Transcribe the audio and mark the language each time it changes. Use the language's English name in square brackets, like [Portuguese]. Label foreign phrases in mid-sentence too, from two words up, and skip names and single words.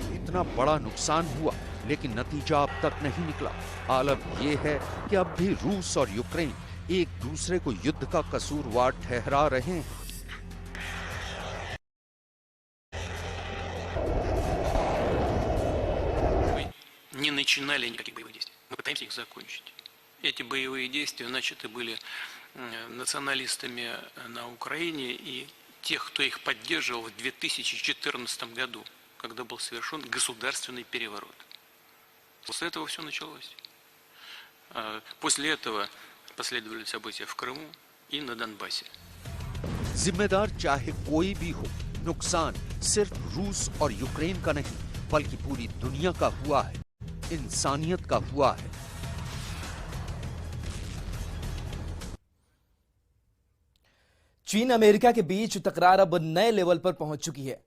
[Hindi] कितना बड़ा नुकसान हुआ, लेकिन नतीजा अब तक नहीं निकला। आलम यह है कि अब भी रूस और यूक्रेन एक दूसरे को युद्ध का कसूरवार ठहरा रहे हैं। [Russian] Не начинали никаких боевых действий. Мы пытаемся их закончить. Эти боевые действия начаты были националистами на Украине и тех, кто их поддерживал в 2014 году, когда был совершен государственный переворот. После этого все началось. После этого последовали события в Крыму и на Донбассе. [Hindi] जिम्मेदार चाहे कोई भी हो, नुकसान सिर्फ रूस और यूक्रेन का नहीं, बल्कि पूरी दुनिया का हुआ है, इंसानियत का हुआ है। चीन अमेरिका के बीच तकरार अब नए लेवल पर पहुंच चुकी है।